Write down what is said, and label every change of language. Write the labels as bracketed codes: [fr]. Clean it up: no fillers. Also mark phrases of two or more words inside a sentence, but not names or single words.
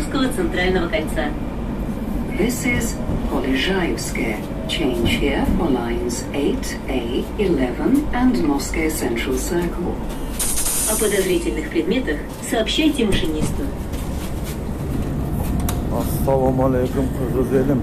[ru] Нового центрального кольца. [en] This is Polizhaevskaya. Change here for lines 8A, 11 and Moscow Central Circle. [ru] О подозрительных предметах сообщайте машинисту. [ar] Assalamu alaikum [tt] kız elim.